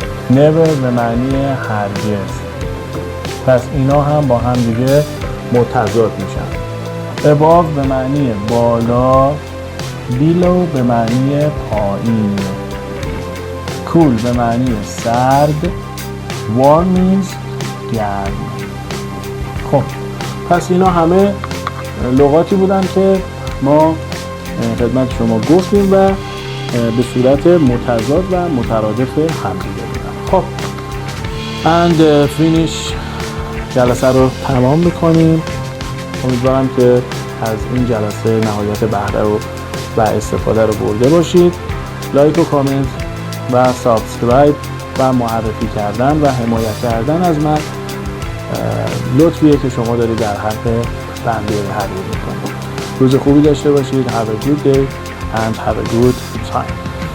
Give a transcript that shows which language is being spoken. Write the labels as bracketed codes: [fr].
[fa] never به معنی هرگز. پس اینا هم با هم دیگه متضاد میشن. above به معنی بالا. below به معنی پایین. cool به معنی سرد. [en] warm means گرم. [fa] خب پس اینا همه لغاتی بودن که ما خدمت شما گفتیم و به صورت متضاد و مترادف هم دیگه بودن. خب [en] and finish [fa] جلسه رو تمام میکنیم. امیدوارم که از این جلسه نهایت بهره و استفاده رو برده باشید. لایک و کامنت و سابسکرایب و معرفی کردن و حمایت کردن از من لطفیه که شما دارید در حق بنده هدیه میکنید. روز خوبی داشته باشید. [en] Have a good day and have a good time.